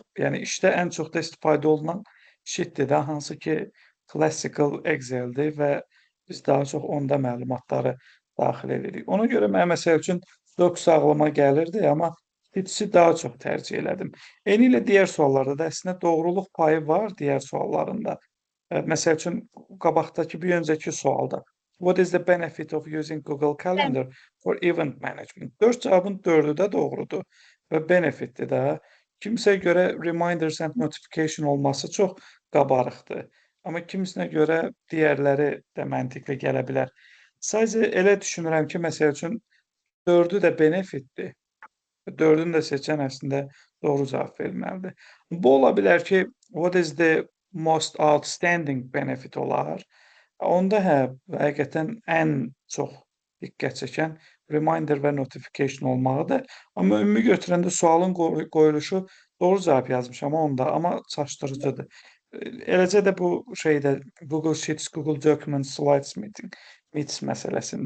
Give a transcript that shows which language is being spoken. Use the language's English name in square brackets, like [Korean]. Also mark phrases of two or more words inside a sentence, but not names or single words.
[Azerbaijani] Yəni işdə ən çox da istifadə olunan sheet-dir də, hansı ki classical Excel-dir və biz daha çox onda məlumatları daxil edirik. Ona görə mən məsəl üçün Docs ağlıma gəlirdi, amma sheets-i daha çox tərcih elədim. Eyni ilə digər suallarda da əslində doğruluq payı var digər suallarında. Məsəl üçün qabaqdakı bir öncəki sualda [English] what is the benefit of using Google Calendar for event management? [Azerbaijani] 4 cavabın 4-ü də doğrudur və benefitdir də. Kimsəyə görə [English] reminders and notification [Azerbaijani] olması çox qabarıqdır. Amma kimisinə görə digərləri də məntiqli gələ bilər. Sadəcə elə düşünürəm ki, məsəl üçün 4-ü də benefitdir. 4-ünü də seçən əslində doğru cavab verməlidir. Bu ola bilər ki, [English] what is the most outstanding benefit olar? [Azerbaijani] Onda həqiqətən ən çox diqqət çəkən reminder və notification olmalıdır. Amma ümumi götürəndə sualın qoyuluşu doğru cavab yazmışam onda, amma çaşdırıcıdır. Eləcə də bu şeydə Google Sheets, Google Documents, Slides Meets məsələsində.